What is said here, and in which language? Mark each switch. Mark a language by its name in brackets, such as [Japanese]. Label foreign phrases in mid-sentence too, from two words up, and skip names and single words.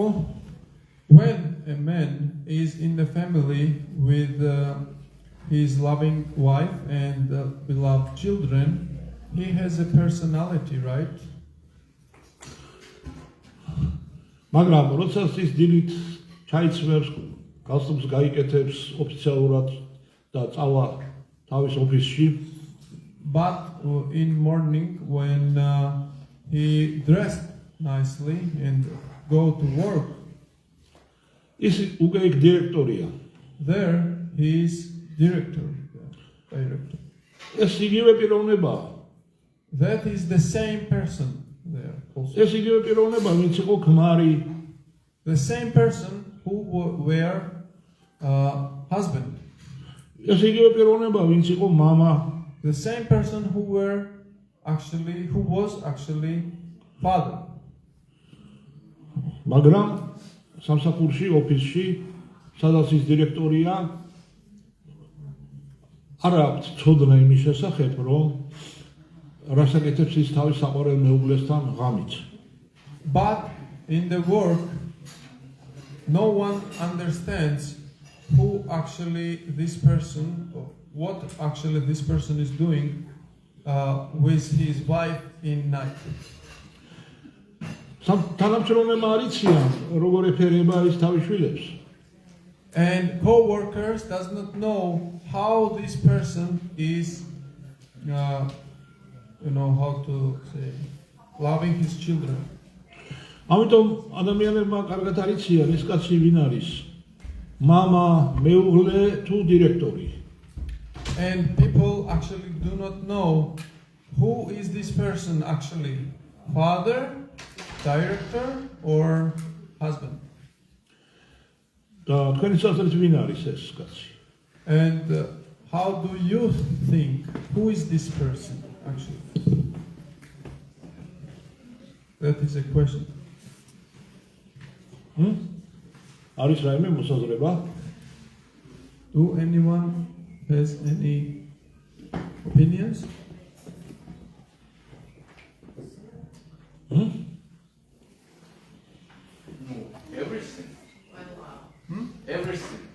[English] When a man is in the family with his loving wife and beloved children, he has a personality, right? [Georgian] მაგრამ როდესაც ის დილით ჩაიცვებს, გასტუმს გაიკეთებს ოფიციალურად და წავა თავის ოფისში, [English] But in morning when he dressed nicely and go to work, [Georgian] ის უკვე იქ დირექტორია. [English] there he is director. [Georgian] ეს იგივე პიროვნებაა. [English] That is the same person there also. [Georgian] ეს იგივე პიროვნება, ვინც იყო ქმარი, [English] The same person who were husband. [Georgian] ეს იგივე პიროვნება, ვინც იყო мама, [English] The same person who was actually father. [Georgian] მაგრამ სამსახურში, ოფისში, სადაც ის დირექტორია, არ აქვს ცოდნა იმის შესახებ, რომ რასაკეთებს ის თავის საყვარელ მეუღლესთან ღამით. [English] But in the work, no one understands who actually this person, what actually this person is doing with his wife in night. [Georgian] თანამშრომლებმა არ იციან, როგორ ეფერება ის თავის შვილებს. [English] And co-workers does not know how this person is, how to say, loving his children. [Georgian] ამიტომ ადამიანებმა კარგად არ იციან ეს კაცი ვინ არის. mama მეუღლე თუ დირექტორი. [English] And people actually do not know who is this person actually, father, director, or husband. [Georgian] და თქვენი საზრით ვინ არის ეს კაცი? [English] And how do you think, who is this person actually? That is a question. [Georgian] არის რაიმე მოსაზრება? [English] Do anyone has any opinions? Everything. Everything.